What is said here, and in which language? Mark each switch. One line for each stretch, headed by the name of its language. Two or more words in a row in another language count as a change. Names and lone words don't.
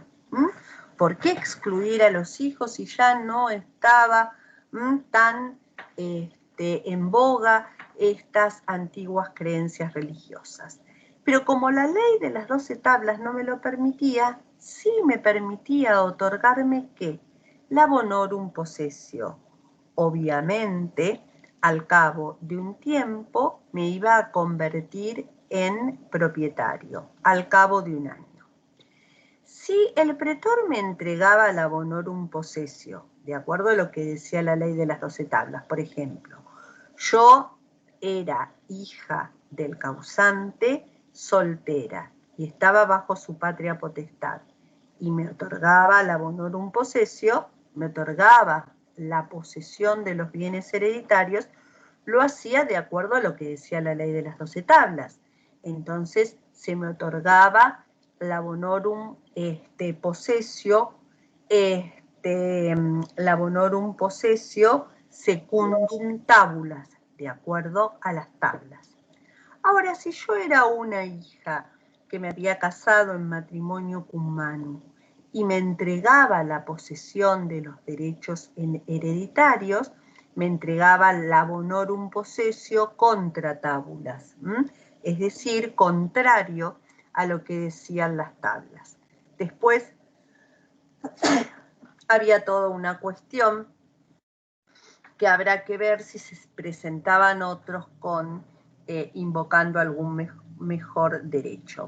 Spanish: ¿Por qué excluir a los hijos si ya no estaba tan en boga estas antiguas creencias religiosas? Pero como la ley de las 12 tablas no me lo permitía, sí me permitía otorgarme ¿qué? La
Latin: bonorum possessio.
Spanish: Obviamente, al cabo de un tiempo me iba a convertir en propietario, al cabo de un año. Si el pretor me entregaba la
Latin: bonorum possessio,
Spanish: de acuerdo a lo que decía la ley de las 12 tablas, por ejemplo, yo era hija del causante, soltera, y estaba bajo su patria potestad, y me otorgaba la
Latin: bonorum possessio,
Spanish: me otorgaba la posesión de los bienes hereditarios, lo hacía de acuerdo a lo que decía la ley de las 12 tablas. Entonces se me otorgaba la
Latin: bonorum possessio,
Spanish: la
Latin: bonorum possessio secundum tabulas,
Spanish: de acuerdo a las tablas. Ahora, si yo era una hija que me había casado en matrimonio
Latin: cum manu
Spanish: y me entregaba la posesión de los derechos hereditarios, me entregaba la
Latin: bonorum possessio contra tabulas,
Spanish: es decir, contrario a lo que decían las tablas. Después había toda una cuestión que habrá que ver si se presentaban otros con invocando algún mejor derecho.